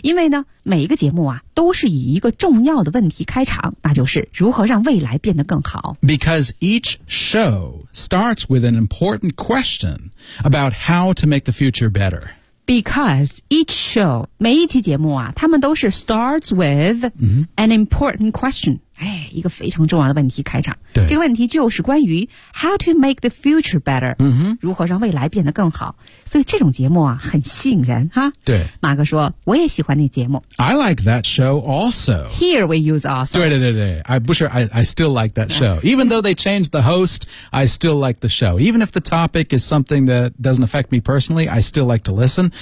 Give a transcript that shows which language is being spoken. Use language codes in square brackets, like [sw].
[zh] 因为呢每一个节目啊都是以一个重要的问题开场，那就是如何让未来变得更好。 [en] Because each show starts with an important question about how to make the future better. Because each show, [zh] 每一期节目啊他们都是 [en] starts with、 mm-hmm. an important question. [zh] 哎，一个非常重要的问题开场。对，这个问题就是关于 [en] how to make the future better。嗯哼， [zh] 如何让未来变得更好？所以这种节目啊，很吸引人哈。对，马哥说我也喜欢那节目。 [en] I like that show also. Here we use also. [zh] 对对对对 [en] ，I'm sure I still like that show. Even though they changed the host, I still like the show. Even if the topic is something that doesn't affect me personally, I still like to listen.